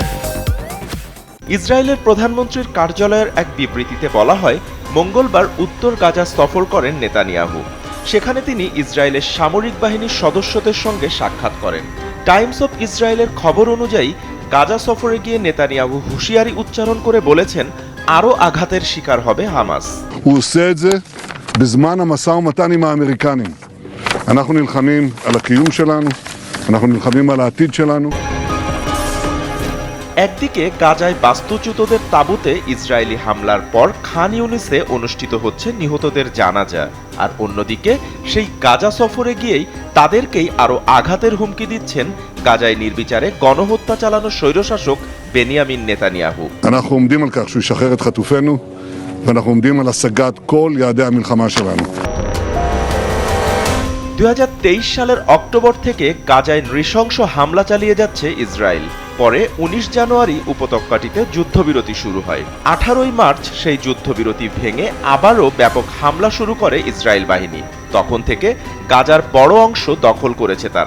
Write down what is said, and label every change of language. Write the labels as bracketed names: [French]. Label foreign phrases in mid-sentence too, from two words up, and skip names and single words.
[Bangla] ইসরায়েলের প্রধানমন্ত্রীর কার্যালয়ের এক বিবৃতিতে বলা হয়, মঙ্গলবার উত্তর গাজা সফর করেন নেতানিয়াহু। সেখানে তিনি ইসরায়েলের সামরিক বাহিনীর সদস্যদের সঙ্গে সাক্ষাৎ করেন। টাইমস অফ ইসরায়েলের খবর অনুযায়ী গাজা সফরে গিয়ে নেতানিয়াহু হুঁশিয়ারি উচ্চারণ করে বলেছেন, আরও আঘাতের শিকার হবে হামাস। [Hebrew] הוא עושה את זה בזמן המשא ומתן עם האמריקנים. אנחנו נלחמים על הקיום שלנו, אנחנו נלחמים על העתיד שלנו. [Bangla] একদিকে গাজায় বাস্তুচ্যুতদের তাঁবুতে ইসরায়েলি হামলার পর খান ইউনিসে অনুষ্ঠিত হচ্ছে নিহতদের জানাজা, আর অন্যদিকে সেই গাজা সফরে গিয়েই তাদেরকেই আরও আঘাতের হুমকি দিচ্ছেন গাজায় নির্বিচারে গণহত্যা চালানো স্বৈরশাসক বেনিয়ামিন নেতানিয়াহু। [Hebrew] אנחנו עומדים על כך שהוא ישחרר את חטופינו, ואנחנו עומדים על השגת כל יעדי המלחמה שלנו. [Bangla] 2023 সালের অক্টোবর থেকে গাজায় নৃশংস হামলা চালিয়ে যাচ্ছে ইসরায়েল। পরে 19 জানুয়ারি উপত্যকাটিতে যুদ্ধবিরতি শুরু হয়। 18 মার্চ সেই যুদ্ধবিরতি ভেঙে আবারও ব্যাপক হামলা শুরু করে ইসরায়েল বাহিনী। তখন থেকে গাজার বড় অংশ দখল করেছে তারা।